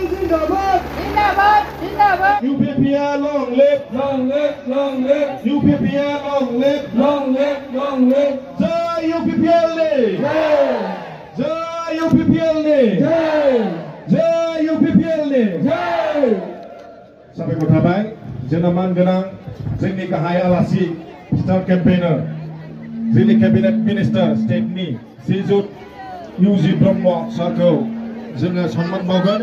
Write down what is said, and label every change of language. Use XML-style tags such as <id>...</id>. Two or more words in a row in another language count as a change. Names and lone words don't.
<hi>जिंदाबाद जिंदाबाद जिंदाबाद</hi> <en>यूपीपीएल long live long live long live यूपीपीएल long live long live long live</en> <hi>जय यूपीपीएल ने जय यूपीपीएल ने जय यूपीपीएल ने जय।</hi> <brx>साबायखर थाबाय जोंना मान गोनां जोंनि गाहाय आलासि</brx> <en>star campaigner</en> <brx>जोंनि</brx> <en>cabinet minister</en> <brx>स्टेटनि श्रीजुत इउजि ब्रह्म सारखौ जोङो सन्मान बावगोन।</brx>